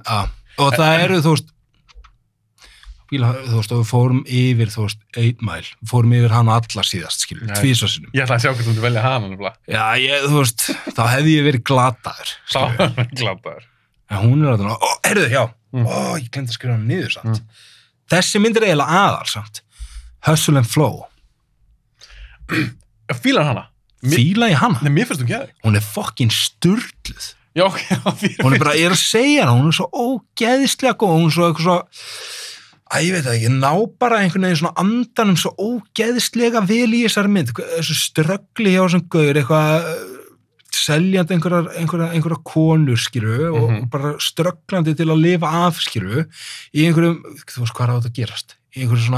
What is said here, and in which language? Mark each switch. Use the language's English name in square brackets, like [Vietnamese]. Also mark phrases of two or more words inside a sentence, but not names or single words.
[Icelandic] Og það eru, þú veist, og við fórum yfir, 8 Mile, við fórum yfir hana alla síðast, skilur, 2 sinnum. Ég ætla að sjá hvað þú myndi velja hana, nefnilega. Já, þú veist, þá hefði ég verið glataður. Þá hefði ég verið glataður. En hún er að heyrðu, já, ég glemdi að skrifa hann niður, samt. Þessi mynd er eiginlega aðal, samt. Hustle and Flow. Fílar hana? Fíla ég hana? Nei, mér finnst þú geði. Hún er fucking sturluð. Já, ok. Hún er bara, ég er að segja hana, hún er svo ógeðislega góð, hún er svo eitthvað svo, ég veit það ekki, ná bara einhvern veginn svona andanum svo ógeðislega vel í þessari mynd, þessu ströggli hjá þessum gaur, eitthvað seljandi einhverja konur, skilur, og bara strögglandi til að lifa af, skilur, í einhverjum, þú veist hvað á þetta að gerast, í einhverjum svona...